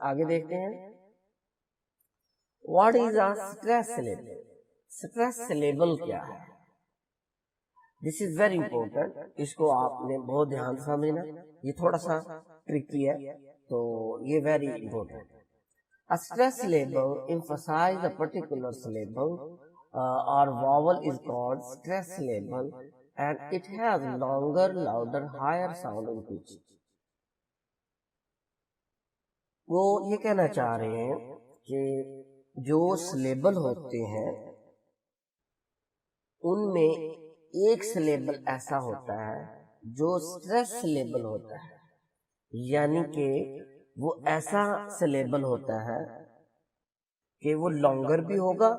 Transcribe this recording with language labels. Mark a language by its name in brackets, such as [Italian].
[Urdu] آگے دیکھتے ہیں [English] What is a stress syllable. [Urdu] Stress syllable کیا ہے؟ [English] This is very important. [Urdu] اس کو آپ نے بہت دھیان سے سمجھنا, یہ تھوڑا سا ٹرکی ہے تو یہ [English] Very important. A stress syllable emphasize a particular syllable or vowel is called stress syllable and it has longer, louder, higher sound in pitch. [Urdu] وہ یہ کہنا چاہ رہے ہیں کہ جو سلیبل ہوتے ہیں ان میں ایک سلیبل ایسا ہوتا ہے جو اسٹریس سلیبل ہوتا ہے, یعنی کہ وہ ایسا سلیبل ہوتا ہے کہ وہ لانگر بھی ہوگا.